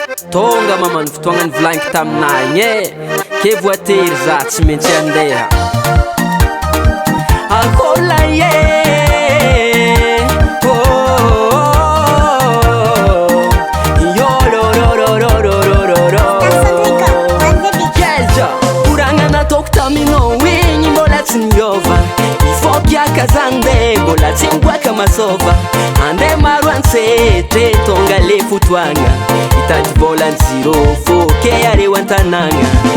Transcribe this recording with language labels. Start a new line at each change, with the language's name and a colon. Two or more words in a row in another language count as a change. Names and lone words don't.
Malagasy: Tonga mama, ny fotoagna ny volagniko taminay igny e. Ke voatery za tsy maintsy andeha. Akola ye. Oh, oh, oh, oh. Yo, lo, lo, lo, lo, lo, lo, lo, lo.
English: Cassandrica, on the beat.
Malagasy: Kelja, koragna nataoko taminao igny mbola tsy niova. Ifo piaka zany nde, mbola tsy miboaka masova. Ande maro antsetre, tonga le fotoagna. Hitady vola ny zero fô, ke areo an-tanagna.